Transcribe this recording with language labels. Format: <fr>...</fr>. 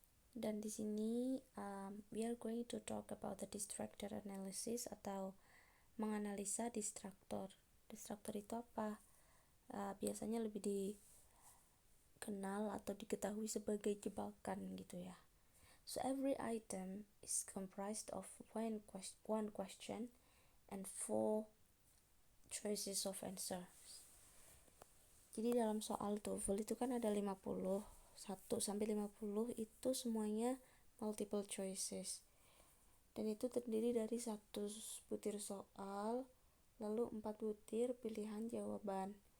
<id>Dan di sini</id> <en>we are going to talk about the distractor analysis</en> <id>atau menganalisa distraktor. Distraktor itu apa? Biasanya lebih dikenal atau diketahui sebagai jebakan gitu ya.</id> <en>So every item is comprised of one question and 4 choices of answers.</en> <id>Jadi dalam soal TOEFL itu kan ada 1 sampai 50 itu semuanya multiple choices. Dan itu terdiri dari 1 butir soal, lalu 4 butir pilihan jawaban.</id>